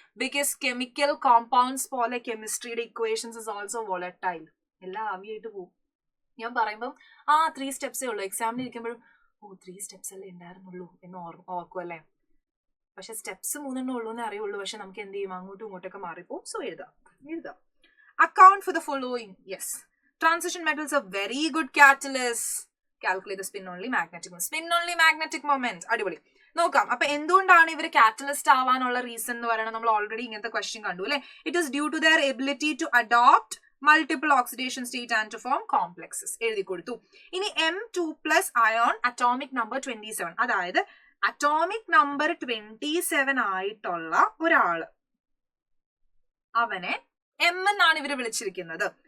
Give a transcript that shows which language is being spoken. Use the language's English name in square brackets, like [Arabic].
[Malayalam] Because chemical compounds പോലെ കെമിസ്ട്രിയുടെ [English] Equations is also volatile. [Malayalam] എല്ലാം ആവിയായിട്ട് പോകും. ഞാൻ പറയുമ്പം 3 സ്റ്റെപ്സേ ഉള്ളൂ, എക്സാമിന് ഇരിക്കുമ്പോഴും 3 സ്റ്റെപ്സ് അല്ലേ ഉണ്ടായിരുന്നുള്ളൂ എന്ന് ഓർക്കും അല്ലേ. പക്ഷെ സ്റ്റെപ്സ് 3 ഉള്ളൂ എന്നേ അറിയുള്ളൂ. പക്ഷെ നമുക്ക് എന്ത് ചെയ്യും, അങ്ങോട്ടും ഇങ്ങോട്ടൊക്കെ മാറിപ്പോവും. സോ എഴുതാം. [English] account for the following. Yes, transition metals are very good catalysts. Calculate the spin only magnetic moment. [Malayalam] അടിപൊളി. നോക്കാം. അപ്പൊ എന്തുകൊണ്ടാണ് ഇവർ കാറ്റലിസ്റ്റ് ആവാനുള്ള റീസൺ എന്ന് പറയുന്നത് നമ്മൾ ഓൾറെഡി ഇങ്ങനത്തെ ക്വസ്റ്റ്യൻ കണ്ടു അല്ലെ. [English] It is due to their ability to adopt multiple oxidation state and to form complexes. [Malayalam] എഴുതി കൊടുത്തു. ഇനി M2+ അയോൺ അറ്റോമിക് നമ്പർ 27, അതായത് അറ്റോമിക് നമ്പർ 27 ആയിട്ടുള്ള ഒരാള്, അവനെ M എന്നാണ് ഇവര് വിളിച്ചിരിക്കുന്നത്.